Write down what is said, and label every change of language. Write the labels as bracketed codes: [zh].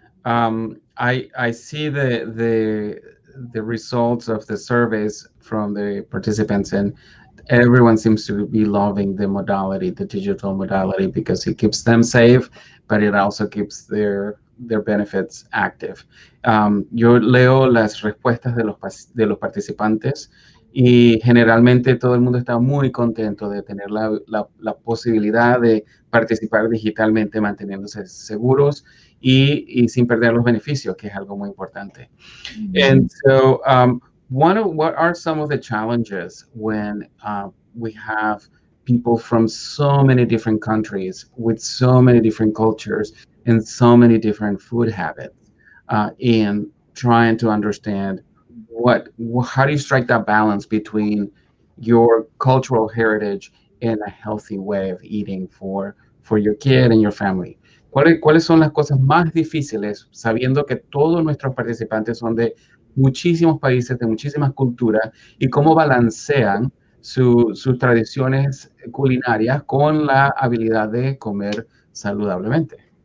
[en] I see the results of the surveys from the participants, and everyone seems to be loving the modality, the digital modality, because it keeps them safe, but it also keeps their benefits active. [es] Yo leo las respuestas de los participantes, y generalmente todo el mundo está muy contento de tener la posibilidad de participar digitalmente, manteniéndose seguros y sin perder los beneficios, que es algo muy importante. [en] And so what are some of the challenges when we have people from so many different countries with so many different cultures and so many different food habits, in trying to understand how do you strike that balance between your cultural heritage and a healthy way of eating for your kid and your family? [es] ¿Cuáles son las cosas más difíciles, sabiendo que todos nuestros participantes son de muchísimos países, de muchísimas culturas, y cómo balancean sus tradiciones culinarias con la habilidad de comer saludablemente?